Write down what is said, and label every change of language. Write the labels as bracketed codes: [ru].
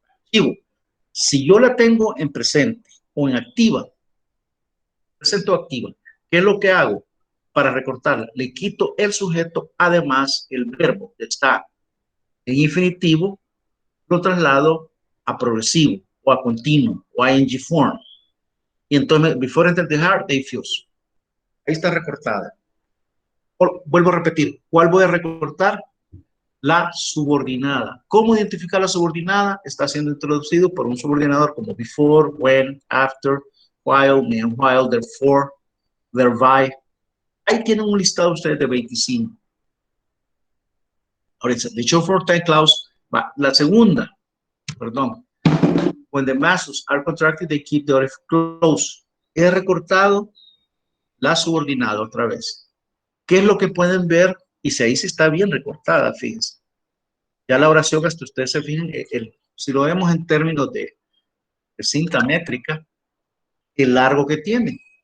[es] Digo, si yo la tengo en presente o en activa, presente o activa, ¿qué es lo que hago para recortarla? Le quito el sujeto, además el verbo que está en infinitivo, lo traslado a progresivo o a continuo o a ing form. Y entonces, [en] before enter the heart, they fuse. [es] Ahí está recortada. Vuelvo a repetir, ¿cuál voy a recortar? La subordinada. ¿Cómo identificar la subordinada? Está siendo introducido por un subordinador como [en] before, when, after, while, meanwhile, therefore, thereby. [es] Ahí tienen un listado ustedes de 25. Ahora dice, [en] the short time clause, [es] la segunda, perdón. [en] When the muscles are contracted, they keep the orifice close. [es] He recortado la subordinada otra vez. ¿Qué es lo que pueden ver? Y si ahí sí está bien recortada, fíjense. Ya la oración, hasta ustedes se fijan, si lo vemos en términos de cinta métrica, el largo que tiene.